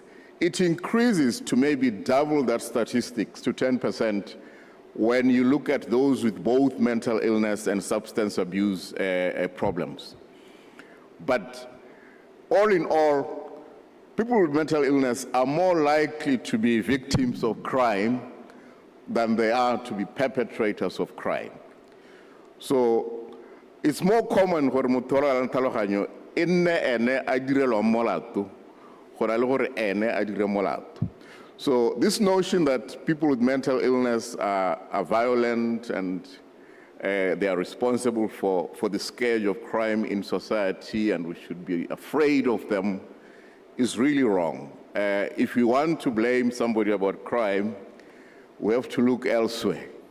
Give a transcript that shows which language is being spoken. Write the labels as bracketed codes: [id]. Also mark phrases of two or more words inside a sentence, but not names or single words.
[en] It increases to maybe double that statistics to 10% when you look at those with both mental illness and substance abuse problems. But all in all, people with mental illness are more likely to be victims of crime than they are to be perpetrators of crime. So it's more common for [tn] motho a nang tlhaloganyo e nne ene a direlwa molato go na le gore ene a dire molato. [en] So this notion that people with mental illness are violent and they are responsible for the scourge of crime in society and we should be afraid of them is really wrong. If we want to blame somebody about crime, we have to look elsewhere.